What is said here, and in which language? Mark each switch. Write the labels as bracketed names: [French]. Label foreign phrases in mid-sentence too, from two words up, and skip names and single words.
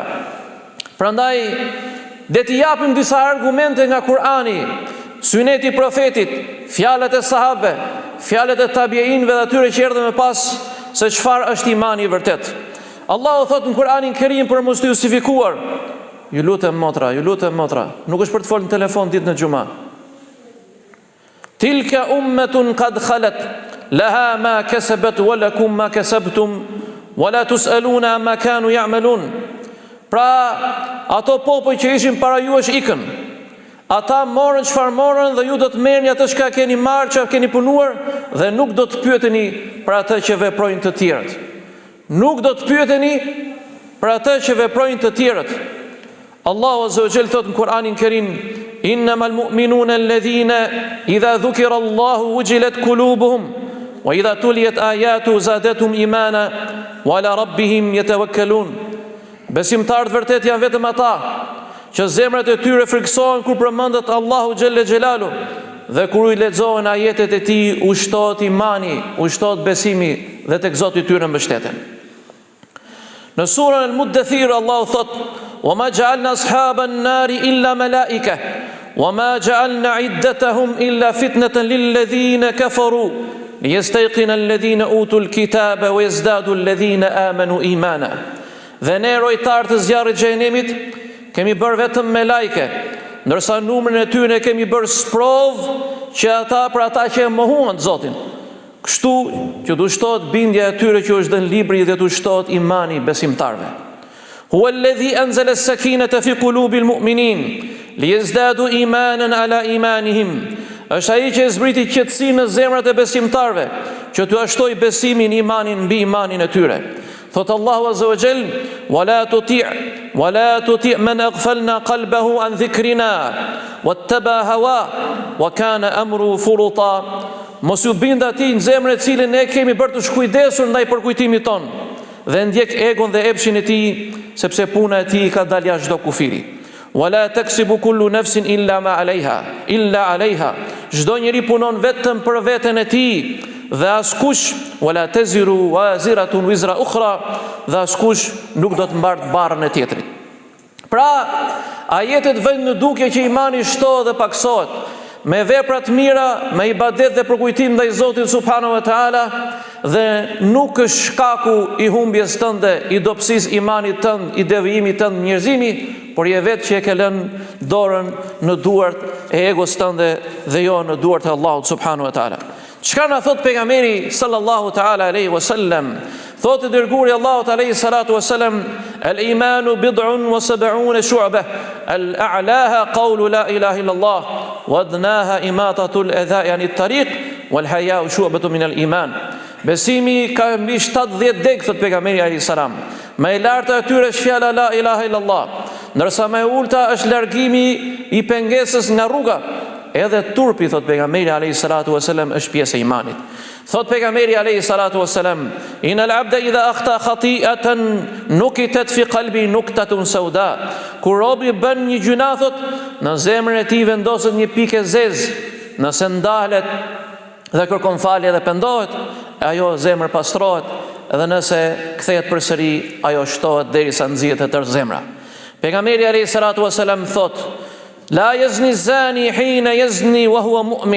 [Albanian] Prandaj dhe t'i japim disa argumente nga Kur'ani, syneti profetit, fjalët e sahabëve, fjalët e tabiinëve dhe atyre që erdhën më pas, se çfarë është imani i vërtet. Allahu thot në Kur'anin Kerim për mos të justifikuar, ju lutem motra, nuk është për të folur në telefon ditën e xumë. [Arabic] تلك أمة قد خلت لها ما كسبت ولكم ما كسبتم ولا تسألون ما كانوا يعملون. [Albanian] Pra, ato popoj që ishin para jush ikën. Ata morën çfarë morën dhe ju do të merrni atë çka keni marrë, çka keni punuar dhe nuk do të pyeteni për atë që veprojnë të tjerët. Nuk do të pyeteni për atë që veprojnë të tjerët. Allahu [Arabic] عز وجل [Albanian] thot në Kur'anin Kerim: [Arabic] "إنما المؤمنون الذين إذا ذكر الله وجلت قلوبهم وإذا تليت آياته زادتهم إيمانا وعلى ربهم يتوكلون." [Albanian] Besimtarët vërtet janë vetëm ata që zemrat e tyre friksohen kur përmendet Allahu [Arabic] جل جلاله [Albanian] dhe kur i lexohen ajetet e tij ushtohet imani, ushtohet besimi dhe tek Zoti i tyre mbështeten. Në surën Al-Muddathir Allahu thot: [Arabic] "وما جعلنا أصحاب النار إلا ملائكة وما جعلنا عدتهم إلا فتنة للذين كفروا ليستيقن الذين أوتوا الكتاب ويزداد الذين آمنوا إيمانا." [Albanian] Dhe ne rojtarë të zjarrit xhenemit kemi bërë vetëm me lajke, ndërsa numrin e tyre kemi bërë sprov që për ata që e mohuan Zotin. Kështu që të ushtohet bindja e tyre që është dhënë libri dhe të ushtohet imani besimtarve. [Arabic] هو الذي أنزل السكينة في قلوب المؤمنين ليزدادوا إيمانا على إيمانهم. [Albanian] Është ai që zbriti qetësi në zemrat e besimtarve, që t'u ashtoj besimin, imanin mbi imanin e tyre. Thot Allahu [Arabic] عز وجل: "ولا تطع من أغفلنا قلبه عن ذكرنا واتبع هوى وكان أمره فرطا." [Albanian] Mos u bind atij në zemrën e cilën ne kemi bërë të shkujdesur ndaj përkujtimit ton dhe ndjek egon dhe epshin e tij, sepse puna e tij ka dalë jashtë çdo kufiri. [Arabic] ولا تكسب كل نفس إلا عليها. [Albanian] Çdo njeri punon vetëm për veten e tij. Dhe askush [Arabic] ولا تزر وازرة وزر أخرى, [Albanian] dhe askush nuk do të mbartë barrën e tjetrit. Pra, ajetet vënë në dukje që imani shtohet dhe paksohet me vepra të mira, me ibadet dhe përkujtim ndaj Zotit [Arabic] سبحانه وتعالى, [Albanian] dhe nuk është shkaku i humbjes tënde, i dobësisë imanit tënd, i devijimit tënd njerëzimi, por je vetë që e ke lënë dorën në duart e egos tënde dhe jo në duart e Allahut [Arabic] سبحانه وتعالى. [Albanian] Çka na thot pejgamberi [Arabic] صلى الله تعالى عليه وسلم? [Albanian] Thot i dërguari Allahut [Arabic] عليه الصلاة والسلام الإيمان بضع وسبع شعبة أعلاها قول لا إله إلا الله وأدناها إماطة الأذى عن الطريق والحياء شعبة من الإيمان." [Albanian] Besimi ka mbi 70 deg, thot pejgamberi [Arabic] عليه السلام. [Albanian] Më e larta e tyre është fjala [Arabic] لا إله إلا الله, [Albanian] ndërsa më e ulta është largimi i pengesës nga rruga. Edhe turpi, thot pejgamberi [Arabic] عليه الصلاة والسلام, [Albanian] është pjesë e imanit. Thot pejgamberi [Arabic] عليه الصلاة والسلام إن العبد إذا أخطأ خطيئة نكتت في قلبه نكتة سوداء." [Albanian] Kur robi bën një gjuna, thot, në zemrën e tij vendoset një pikë zezë. Nëse ndalet dhe kërkon falje dhe pendohet, ajo zemër pastrohet, edhe nëse kthehet përsëri, ajo shtohet derisa nxihet e tërë zemra. Pejgamberi [Arabic] عليه الصلاة والسلام [Albanian] thot: [Arabic] "لا يزني الزاني حين يزني وهو مؤمن."